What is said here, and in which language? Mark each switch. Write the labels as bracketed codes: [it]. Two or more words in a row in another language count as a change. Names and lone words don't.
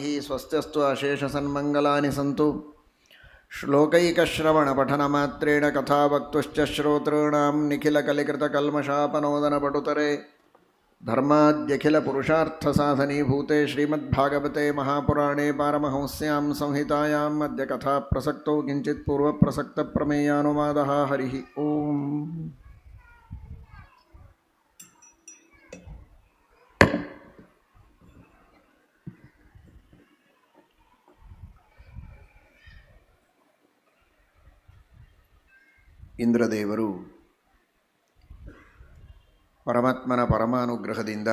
[sa] ಸ್ವಸ್ತ್ಯಸ್ತು ಅಶೇಷಸನ್ಮಂಗಲಾನಿ ಸಂತು. ಶ್ಲೋಕೈಕಶ್ರವಣಪಠನಮಾತ್ರೇಣ ಕಥಾವಕ್ತುಶ್ಚ ಶ್ರೋತॄಣಾಂ ನಿಖಿಲಕಲಿಕೃತಕಲ್ಮಷಾಪನೋದನಪಟುತರೆ ಧರ್ಮಾದ್ಯಖಿಲಪುರುಷಾರ್ಥಸಾಧನೀಭೂತೆ ಶ್ರೀಮದ್ಭಾಗವತೆ ಮಹಾಪುರಾಣೇ ಪಾರಮಹಂಸ್ಯಾಂ ಸಂಹಿತಾಯಾಂ ಅದ್ಯ ಕಥಾಪ್ರಸಕ್ತೌ ಕಿಂಚಿತ್ ಪೂರ್ವಪ್ರಸಕ್ತಪ್ರಮೇಯಾನುವಾದಃ. ಹರಿಃ ಓಂ. [kn] ಇಂದ್ರದೇವರು ಪರಮಾತ್ಮನ ಪರಮಾನುಗ್ರಹದಿಂದ